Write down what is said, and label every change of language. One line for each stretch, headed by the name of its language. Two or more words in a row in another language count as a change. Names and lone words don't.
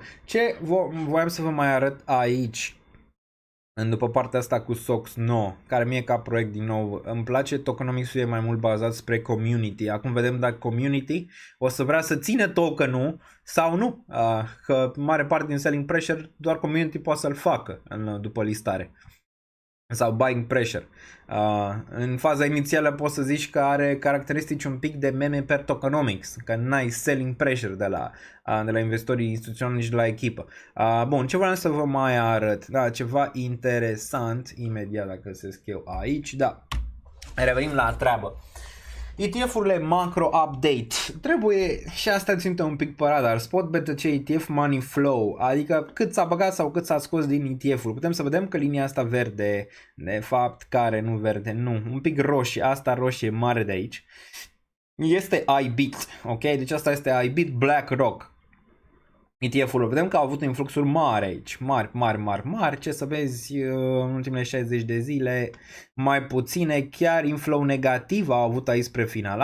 Romanian: Ce voiam să vă mai arăt aici? După partea asta cu SOX 9, care mie ca proiect din nou îmi place, tokenomics-ul e mai mult bazat spre community. Acum vedem dacă community o să vrea să ține token-ul sau nu, că mare parte din
English: selling pressure
Romanian: doar community poate să-l facă după listare.
English: sau buying pressure.
Romanian: În faza inițială poți să zici că are caracteristici un pic de meme per tokenomics, că n-ai
English: selling pressure
Romanian: de la investitorii instituționali nici de la echipă. Bun, ce vreau să vă mai arăt? Da, ceva interesant, imediat dacă găsesc eu aici, da. Revenim la treabă. ETF-urile
English: macro update.
Romanian: Trebuie și asta ținută un pic pe radar.
English: Spot BTC ETF money flow,
Romanian: adică cât s-a băgat sau cât s-a scos din ETF-uri. Putem să vedem că linia asta verde, de fapt, care nu verde, nu, un pic roșie, asta roșie mare de aici, este iBit, ok? Deci asta este iBit BlackRock. ETF-ul, vedem că au avut influxuri mari aici, mari, ce să vezi în ultimele 60 de zile, mai puține, chiar inflow negativ au avut aici spre final.